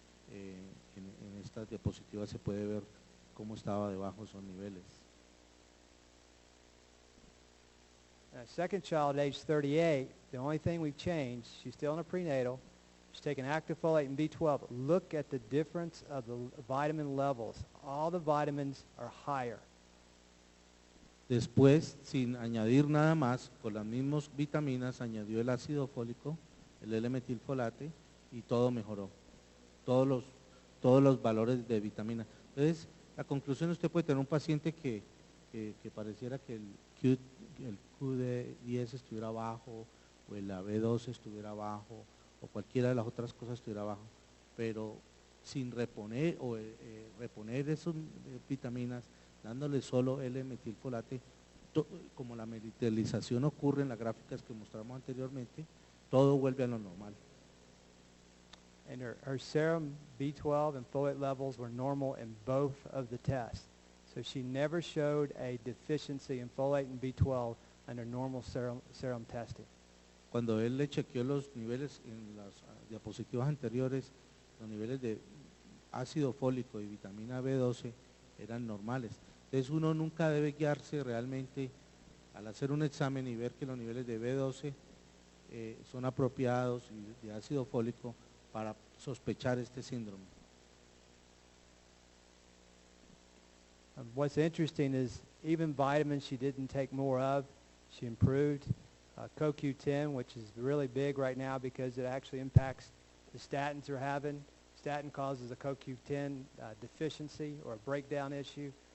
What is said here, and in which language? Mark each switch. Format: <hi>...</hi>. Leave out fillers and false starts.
<es>En esta diapositiva se puede ver cómo estaba debajo esos niveles.</es> <en>Second child, age 38, the only thing we've changed, she's still in a prenatal, she's taking active folate and B12. Look at the difference of the vitamin levels. All the vitamins are higher.</en> <es>Después, sin añadir nada más, con las mismas vitaminas, añadió el ácido fólico, el L-metilfolate, y todo mejoró. Todos los valores de vitamina. Entonces, la conclusión, usted puede tener un paciente que pareciera que el Q10 estuviera bajo, o el B12 estuviera bajo, o cualquiera de las otras cosas estuviera bajo, pero sin reponer reponer esas vitaminas, dándole solo L-metilfolate, como la meritelización ocurre en las gráficas que mostramos anteriormente, todo vuelve a lo normal.</es> <en>And her serum B12 and folate levels were normal in both of the tests. So she never showed a deficiency in folate and B12 under normal serum testing.</en> <es>Cuando él le chequeó los niveles en las diapositivas anteriores, los niveles de ácido fólico y vitamina B12 eran normales. Entonces uno nunca debe guiarse realmente al hacer un examen y ver que los niveles de B12 son apropiados y de ácido fólico para sospechar este síndrome.</es> <en>What's interesting is even vitamins she didn't take more of, she improved. CoQ10, which is really big right now because it actually impacts the statins they're having. Statin causes a CoQ10 deficiency or a breakdown issue.</en>